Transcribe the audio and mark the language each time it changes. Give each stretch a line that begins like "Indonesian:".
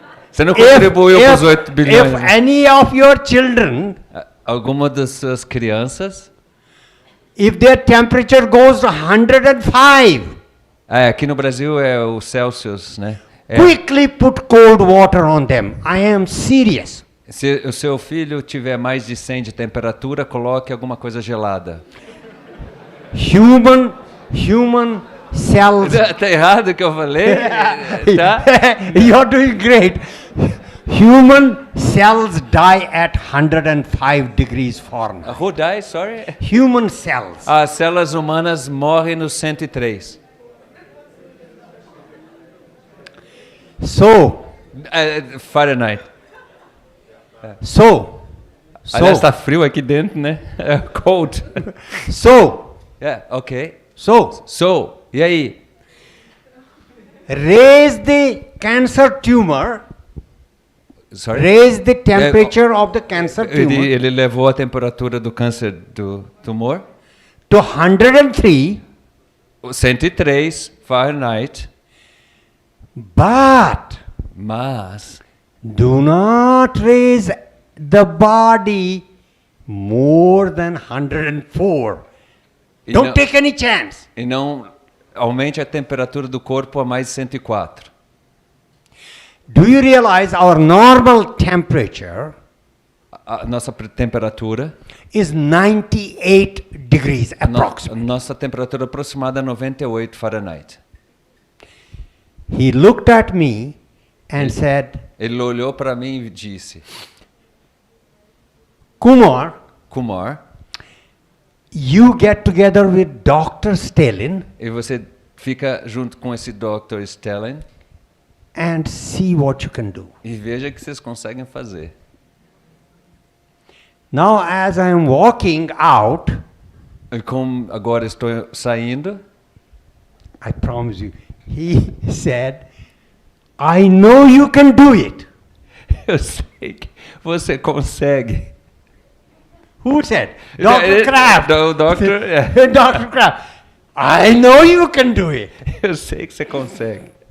Portuguese: Você não contribuiu para os 8 bilhões.
English: if any of your children,
Portuguese: Alguma das suas crianças?
English: if their temperature goes to 105,
Portuguese: Aqui no Brasil é o Celsius, né?
English: quickly put cold water on them. I am serious.
Portuguese: Se o seu filho tiver mais de 100 de temperatura, coloque alguma coisa gelada.
English: Human cells.
Portuguese: Tá errado o que eu falei? Tá?
English: You're doing great. Human cells die at 105 degrees Fahrenheit. Who dies? Sorry? Human cells.
Portuguese: As células humanas morrem no 103.
English: So, Fahrenheit. so,
Portuguese: Aliás, está frio aqui dentro, né?
English: Cold. so, Ok. so,
Portuguese: E aí?
English: raise the cancer tumor, Sorry? raise the temperature of the cancer tumor
Portuguese: Ele levou a temperatura do câncer do tumor,
English: to 103, 103 Fahrenheit, but
Portuguese: mas
English: do not raise the body more than 104.
Portuguese: e
English: Don't
Portuguese: não,
English: take any chance.
Portuguese: e não aumente a temperatura do corpo a mais de 104.
English: Do you realize our normal temperature
Portuguese: A nossa temperatura,
English: is 98 degrees
Portuguese: a
English: approximately?
Portuguese: nossa temperatura aproximada é 98 Fahrenheit.
English: He looked at me and said,
Portuguese: Ele olhou para mim e disse,
English: Kumar, you get together with Dr. Stalin
Portuguese: e você fica junto com esse Dr. Stalin
English: and see what you can do.
Portuguese: e veja o que vocês conseguem fazer.
English: Now, as I am walking out,
Portuguese: E como agora estou saindo,
English: I promise you, he said, I know you can do it.
Portuguese: eu sei que você consegue.
English: Who said? Dr. Kraft.
Portuguese: O Dr.
English: Dr. Kraft. I know you can do it.
Portuguese: Eu sei que você consegue.